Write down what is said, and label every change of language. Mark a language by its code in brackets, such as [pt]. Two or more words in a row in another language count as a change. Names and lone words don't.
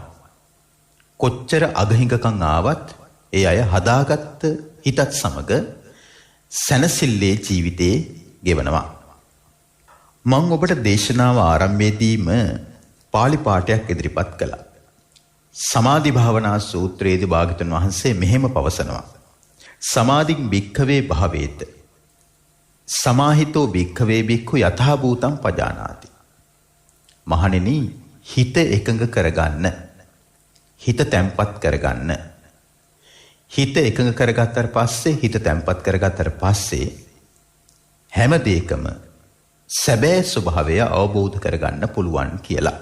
[si] කොච්චර අගහිඟකම් ආවත් ඒ අය හදාගත්ත හිතත් සමග සැනසෙල්ලේ ජීවිතේ ගෙවනවා. මම ඔබට දේශනාව ආරම්භයේදීම පාලි පාඨයක් ඉදිරිපත් කළා. සමාධි භාවනා සූත්‍රයේදී භාග්‍යවතුන් වහන්සේ මෙහෙම පවසනවා. [pi] සමාධින් භික්ඛවේ භාවේත සමාහිතෝ භික්ඛවේ භික්ඛු යථා භූතං පජානාති. [si] මහණෙනි, හිත එකඟ කරගන්න, හිත තැම්පත් කරගන්න. හිත එකඟ කරගත්තට පස්සේ, හිත තැම්පත් කරගත්තට පස්සේ හැම දෙයකම සැබෑ ස්වභාවය අවබෝධ කරගන්න පුළුවන් කියලා.